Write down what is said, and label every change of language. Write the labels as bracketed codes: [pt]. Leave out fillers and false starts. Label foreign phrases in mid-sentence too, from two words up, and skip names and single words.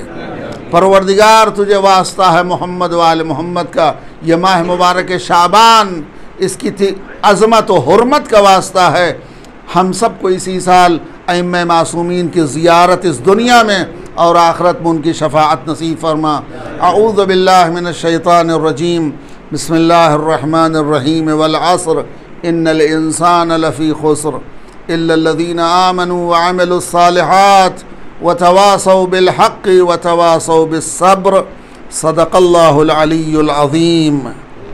[hi] परवरदिगार तुझे वास्ता है मोहम्मद वाले मोहम्मद का, ये माह मुबारक शाबान, इसकी अज़मत व हुर्मत का वास्ता है। हम सब को इसी साल अइम्मा मासूमीन की ज़ियारत इस दुनिया में और आखिरत में उनकी शफ़ाअत नसीब फरमा। [ar] أعوذ بالله من الشيطان الرجيم، بسم الله الرحمن الرحيم، والعصر إن الإنسان لفي خسر إلا الذين آمنوا وعملوا الصالحات وتواصوا بالحق وتواصوا بالصبر. صدق الله العلي العظيم.